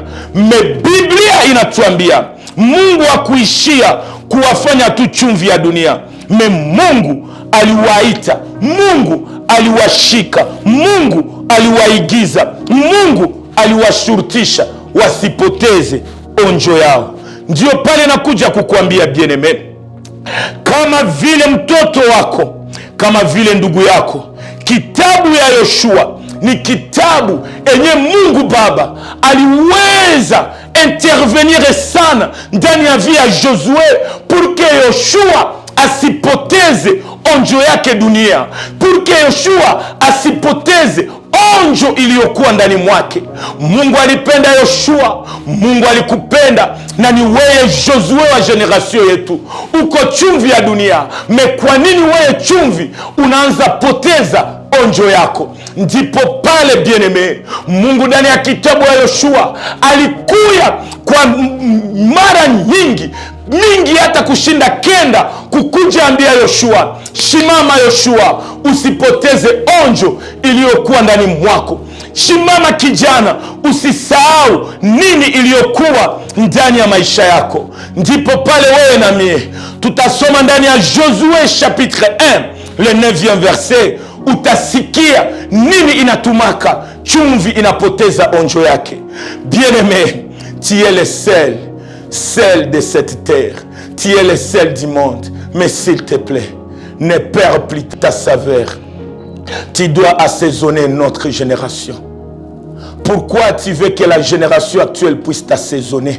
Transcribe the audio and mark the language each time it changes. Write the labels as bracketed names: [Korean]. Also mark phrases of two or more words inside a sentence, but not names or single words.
[Swahili] Biblia inatuambia Mungu hakuishia kuwafanya tu chumvi ya dunia. Mungu aliwaita, Mungu aliwashika, Mungu aliwaigiza, Mungu aliwashurutisha wasipoteze onjo yao. Ndio pale nakuja kukuambia bien-aimé, kama vile mtoto wako, kama vile ndugu yako, kitabu ya Yoshua ni kitabu enye Mungu Baba aliweza intervenir sana ndani ya via Josue [French] pour que [Swahili] Yoshua asipoteze onjo yake dunia, [French] pour que [Swahili] Yoshua asipoteze onjo iliyokuwa ndani mwake. Mungu alipenda Yoshua, Mungu alikupenda, na ni wewe Josue wa generation yetu uko chumvi ya dunia. Kwa nini wewe chumvi unaanza poteza onjo yako? Ndipo pale bien-aimé, Mungu ndani ya kitabu ya Yoshua alikuya kwa mara nyingi hata kushinda kenda kukuja ambia Yoshua, shimama Yoshua, usipoteze onjo iliyokuwa ndani mwako. Shimama kijana, usisahau nini iliyokuwa ndani ya maisha yako. Ndipo pale wewe na mie tutasoma ndani ya Josue [French] chapitre 1 le 9e verset, [Swahili] utasikia nini inatumaka chumvi inapoteza onjo yake. [French] Bien-aimé, tu es le sel de cette terre, tu es le sel du monde, mais s'il te plaît, ne perds plus ta saveur. Tu dois assaisonner notre génération. Pourquoi tu veux que la génération actuelle puisse t'assaisonner?